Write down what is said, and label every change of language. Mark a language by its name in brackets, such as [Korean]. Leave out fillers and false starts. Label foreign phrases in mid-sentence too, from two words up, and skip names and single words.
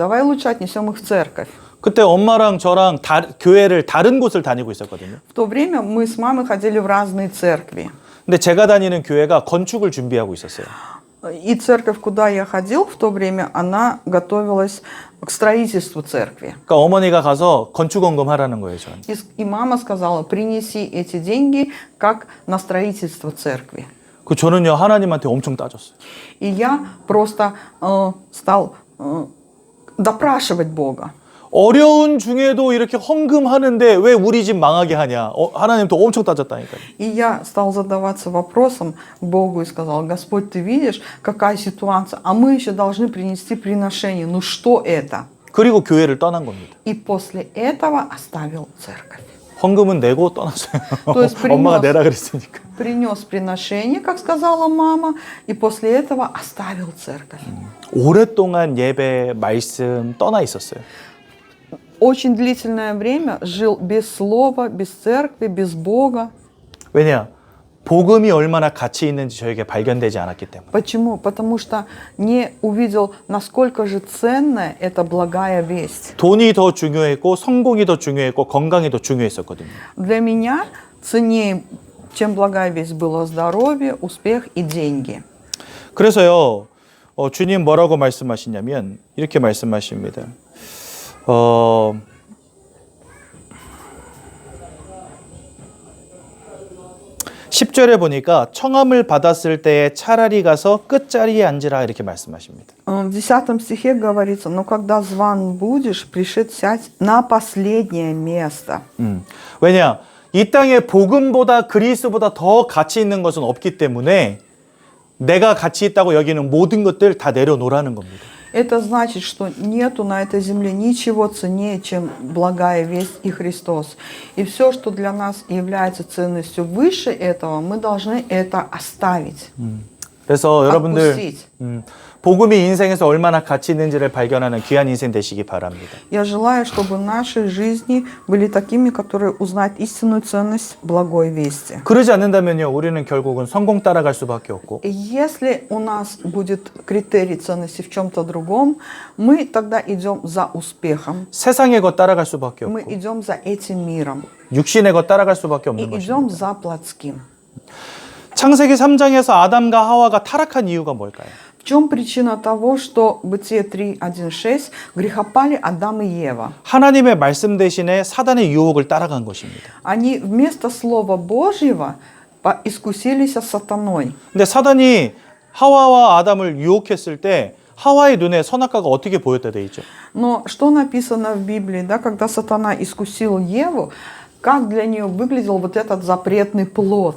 [Russian] Давай лучше отнесем их в церковь. [Korean] 그때 엄마랑 저랑 교회를 다른 곳을 다니고 있었거든요. [Russian] В то время мы с мамой ходили в разные церкви. [Korean] 근데 제가 다니는 교회가 건축을 준비하고 있었어요. [Russian] И церковь, куда я ходил в то время, она готовилась к строительству церкви. [Korean] 그러니까 어머니가 가서 건축원금 하라는 거예요, 저한테. [Russian] И мама сказала, принеси эти деньги как на строительство церкви. [Korean] 그 저는요 하나님한테 엄청 따졌어요. [Russian] И я просто стал допрашивать Бога. [Korean] 어려운 중에도 이렇게 헌금하는데 왜 우리 집 망하게 하냐? 하나님도 엄청 따졌다니까요. [Russian] И я стал задаваться вопросом к Богу и сказал, Господь, ты видишь, какая ситуация, а мы еще должны принести приношение. Ну что это? [Korean] 그리고 교회를 떠난 겁니다. [Russian] И после этого оставил церковь. [Korean] 헌금은 내고 떠났어요. [Russian] То есть [Korean] 엄마가 내라 그랬으니까. [Russian] принес приношение, как сказала мама, и после этого оставил церковь. [Korean] 오랫동안 예배, 말씀 떠나 있었어요. [Russian] Очень длительное время жил без слова, без церкви, без Бога. [Korean] 왜냐? 복음이 얼마나 가치 있는지 저에게 발견되지 않았기 때문에. [Russian] Почему? Потому что не увидел, насколько же ценная эта благая весть. [Korean] 돈이 더 중요했고 성공이 더 중요했고 건강이 더 중요했었거든요. [Russian] Для меня ценнее, чем благая весть, было здоровье, успех и деньги. [Korean] 그래서요, 주님 뭐라고 말씀하시냐면 이렇게 말씀하십니다. 10절에 보니까 청함을 받았을 때에 차라리 가서 끝자리에 앉으라 이렇게 말씀하십니다. [Russian] В 10 стихе говорится, но когда зван будешь, пришед сядь на последнее место. [Korean] 왜냐? 이 땅에 복음보다 그리스도보다 더 가치 있는 것은 없기 때문에 내가 가치 있다고 여기는 모든 것들 다 내려놓으라는 겁니다. [Russian] Это значит, что нету на этой земле ничего ценнее, чем благая весть и Христос. И все, что для нас является ценностью выше этого, мы должны это оставить. [Korean] 그래서 여러분들 [Russian] Отпустить. [Korean] 복음이 인생에서 얼마나 가치 있는지를 발견하는 귀한 인생 되시기 바랍니다. [Russian] Я желаю, чтобы наши жизни были такими, которые узнают истинную ценность благой вести. [Korean] 그러지 않는다면요, 우리는 결국은 성공 따라갈 수밖에 없고 [Russian] И если у нас будет критерий ценности в чем-то другом, мы тогда идем за успехом. [Korean] 세상의 것 따라갈 수밖에 [Russian] Мы [Korean] 없고 [Russian] идем за этим миром. [Korean] 육신의 것 따라갈 수밖에 [Russian] И [Korean] 없는 [Russian] идем [Korean] 것입니다. [Russian] за плотским. [Korean] 창세기 3장에서 아담과 하와가 타락한 이유가 뭘까요? [Russian] В чем причина того, что Бытие 3:1-6 грехопали Адам и Ева? [Korean] 하나님의 말씀 대신에 사단의 유혹을 따라간 것입니다. [Russian] Они вместо Слова Божьего искусились сатаной. [Korean] 근데 사단이 하와와 아담을 유혹했을 때 하와의 눈에 선악과가 어떻게 보였다 돼 있죠? [Russian] Но что написано в Библии, да, когда сатана искусил Еву, как для нее выглядел вот этот запретный плод?